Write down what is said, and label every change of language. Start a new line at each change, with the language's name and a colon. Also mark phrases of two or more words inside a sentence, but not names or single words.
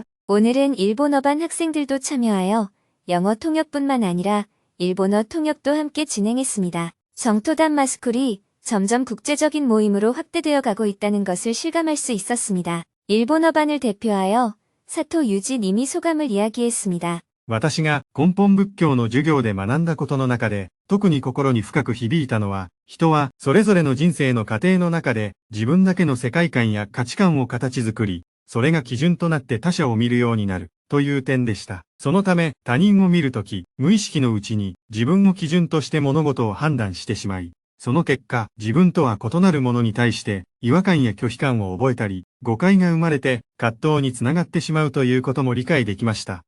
Korean: 오늘은 일본어반 학생들도 참여하여 영어 통역뿐만 아니라 일본어 통역도 함께 진행했습니다. 정토 담마스쿨이 점점 국제적인 모임으로 확대되어 가고 있다는 것을 실감할 수 있었습니다. 일본어반을 대표하여 사토 유지 님이 소감을 이야기했습니다.
Japanese: 私が根本仏教の授業で学んだことの中で、特に心に深く響いたのは、人はそれぞれの人生の過程の中で自分だけの世界観や価値観を形作り、それが基準となって他者を見るようになる、という点でした。そのため、他人を見るとき、無意識のうちに自分を基準として物事を判断してしまい、その結果、自分とは異なるものに対して違和感や拒否感を覚えたり、誤解が生まれて葛藤につながってしまうということも理解できました。